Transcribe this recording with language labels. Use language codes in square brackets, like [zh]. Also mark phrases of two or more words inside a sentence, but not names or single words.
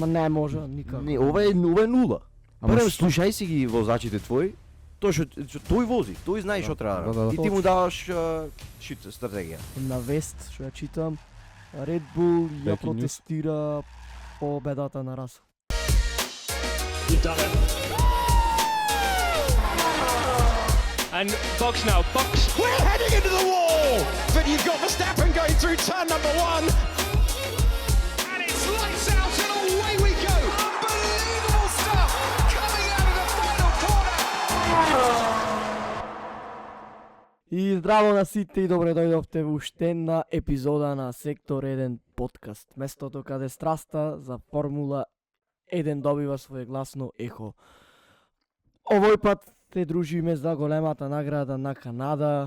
[mk] Ма не може никако. Не, ова е нула. Ама Барем што? слушај си ги возачите твои. Тој вози, тој знае што треба да. И ти му даваш стратегија. На вест што ја читам, [en] Red Bull [mk] ја [en] Breaking news. [mk] протестира победата на Расел. [en] And Box now, Box. We're heading into the wall, but you've got Verstappen going through turn number 1. And it's lights out and away we go. Unbelievable stuff coming out of the final corner. [mk] И здраво на сите и добре дојдовте во уште една епизода на Сектор 1 подкаст. Местото каде страста за Формула 1 добива свое гласно ехо. Овој пат те дружиме за големата награда на Канада.